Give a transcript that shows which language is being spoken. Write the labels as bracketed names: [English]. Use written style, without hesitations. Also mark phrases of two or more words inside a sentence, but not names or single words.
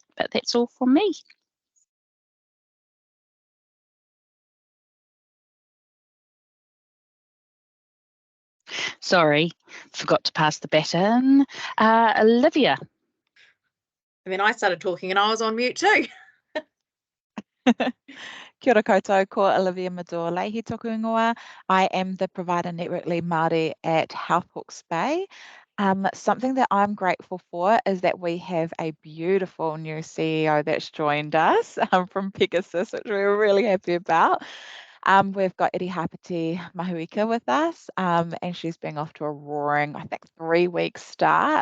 [English] But that's all from me. Sorry, forgot to pass the baton. Olivia. I mean, I started talking and I was on mute too. [Māori] Kia ora koutou, ko Olivia Madoa Leahi toku ingoa. [English] I am the Provider Network Lead Māori at Health Hawke's Bay. Something that I'm grateful for is that we have a beautiful new CEO that's joined us from Pegasus, which we're really happy about. We've got Iri Hapati Mahuika with us, and she's been off to a roaring, I think, 3-week start.